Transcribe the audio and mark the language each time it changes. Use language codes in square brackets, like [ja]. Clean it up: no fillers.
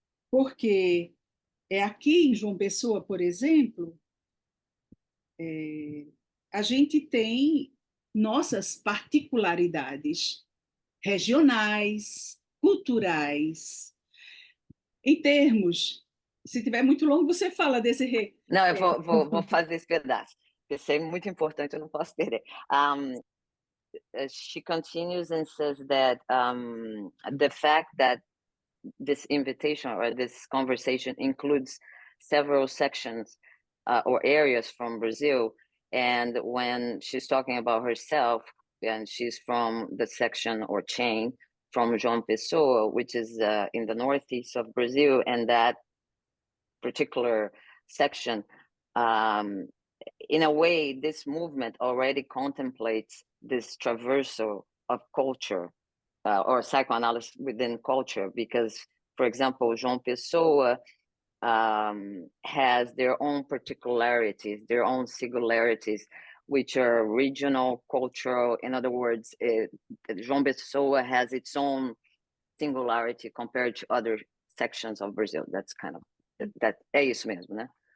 [pt] Porque aqui em João Pessoa, por exemplo, a gente tem nossas particularidades regionais, culturais. Em termos, se tiver muito longo, você fala desse... Não, eu vou fazer esse pedaço. Isso é muito importante, eu não posso perder. [en] She continues and says that the fact that this invitation or this conversation includes several sections or areas from Brazil, and when she's talking about herself, and she's from the section or chain from João Pessoa, which is in the northeast of Brazil, and that particular section in a way, this movement already contemplates this traversal of culture or psychoanalysis within culture, because, for example, João Pessoa has their own particularities, their own singularities, which are regional, cultural. In other words, João Pessoa has its own singularity compared to other sections of Brazil. That's kind of, [pt] é isso mesmo, né?